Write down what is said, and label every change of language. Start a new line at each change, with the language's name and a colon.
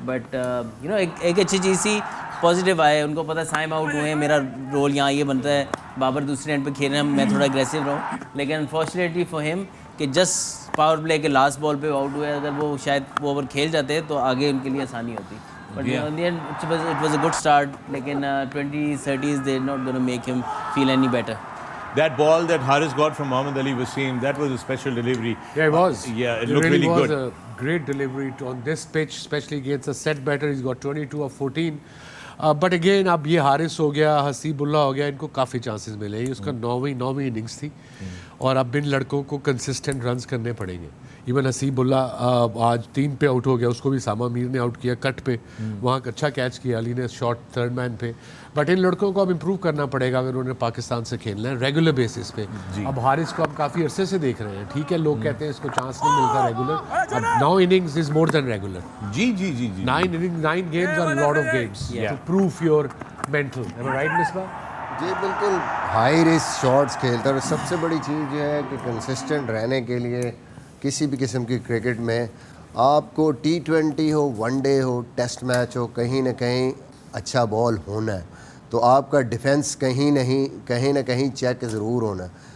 Urdu: But ایک اچھی چیز سی پازیٹیو آئے, ان کو پتہ سائم آؤٹ ہوئے ہیں, میرا رول یہاں یہ بنتا ہے بابر دوسرے اینڈ پہ کھیل رہے ہیں, میں تھوڑا اگریسو رہوں. لیکن
English: unfortunately for ہم
Urdu: کہ جسٹ پاور پلے کے لاسٹ بال پہ آؤٹ ہوئے, اگر وہ شاید وہ اوور کھیل جاتے تو آگے ان کے لیے آسانی ہوتی.
English: But in the end, it was a good start. لیکن 20-30s, they're not going to make him feel any better. That ball that Haris got from Mohammad Ali Wasim, that was a special delivery. Yeah, it was. Yeah, it looked really good. It really was a great delivery on this pitch, especially against a set batter. He's got 22 of 14. But again,
Urdu: اب یہ حارث ہو گیا, حسیب اللہ ہو گیا, ان کو کافی chances ملے. اس کا 9ویں innings تھی اور اب ان لڑکوں کو کنسسٹنٹ رنز کرنے پڑیں گے. ایون حسیب اللہ آج 3 پہ آؤٹ ہو گیا, اس کو بھی اسامہ امیر نے آؤٹ کیا کٹ پہ, وہاں اچھا کیچ کیا علی نے شارٹ تھرڈ مین پہ. بٹ ان لڑکوں کو اب امپروو کرنا پڑے گا اگر انہوں نے پاکستان سے کھیلنا ہے ریگولر بیسس پہ. اب حارث کو اب کافی عرصے سے دیکھ رہے ہیں, ٹھیک ہے لوگ کہتے ہیں اس کو چانس نہیں ملتا ریگولر, اب 9 innings
English: Is more than regular.
Urdu: جی
English: 9 games are a lot of games to prove your mental. Am I right, Misbah?
Urdu: جی بالکل, ہائی رسک شاٹس کھیلتا ہے. اور سب سے بڑی چیز یہ ہے کہ کنسسٹنٹ رہنے کے لیے کسی بھی قسم کی کرکٹ میں آپ کو T20 ہو, ون ڈے ہو, ٹیسٹ میچ ہو, کہیں نہ کہیں اچھا بال ہونا ہے. تو آپ کا ڈیفینس کہیں نہ کہیں چیک ضرور ہونا ہے.